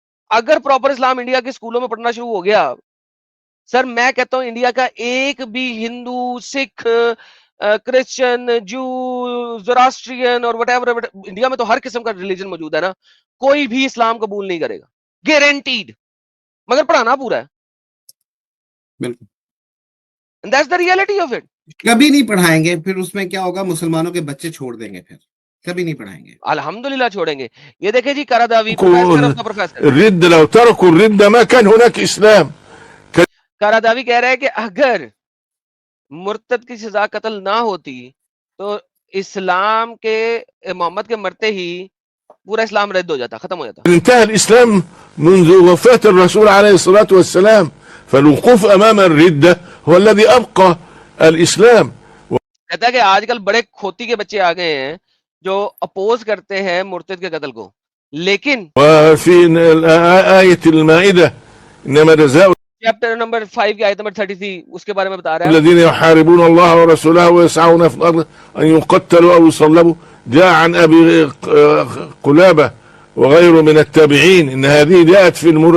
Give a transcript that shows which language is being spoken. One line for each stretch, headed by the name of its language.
Urdu: اگر پراپر اسلام انڈیا کے اسکولوں میں پڑھنا شروع ہو گیا, سر میں کہتا ہوں انڈیا کا ایک بھی ہندو, سکھ, کرسچن, جو, زوراسٹرین اور وٹ ایور, انڈیا میں تو ہر قسم کا ریلیجن موجود ہے نا, کوئی بھی اسلام قبول نہیں کرے گا, گارنٹیڈ, مگر پڑھانا پورا ہے. بالکل,
English: That's the reality of it.
Urdu: کبھی نہیں پڑھائیں گے, پھر اس میں کیا ہوگا, مسلمانوں کے بچے چھوڑ دیں گے, پھر کبھی نہیں پڑھائیں گے. الحمدللہ چھوڑیں گے. یہ دیکھیں جی کراداوی پروفیسر آف دا پروفیسر,
Arabic: الرد لو تركوا الردة ما كان هناك إسلام.
Urdu: کراداوی کہہ رہا ہے کہ اگر مرتد کی سزا قتل نہ ہوتی تو اسلام کے محمد کے مرتے ہی پورا اسلام رد ہو جاتا, ختم ہو جاتا.
Arabic: انتهى الإسلام منذ وفاة الرسول عليه الصلاة والسلام, فالوقوف أمام الردة هو الذي أبقى الإسلام.
Urdu: کہتا ہے کہ آج کل بڑے کھوتی کے بچے آ گئے ہیں جو اپوز کرتے ہیں مرتد کے قتل کو, لیکن
Arabic: وفي آية المائدة إنما جزاء
Urdu: چیپٹر نمبر 5 کی آیت نمبر 33 اس کے بارے میں بتا رہا ہے.
Arabic: الذين يحاربون الله ورسوله ويسعون في الأرض أن يقتلوا أو يصلبوا, جاء عن أبي قلابة وغيره من التابعين إن هذه جاءت في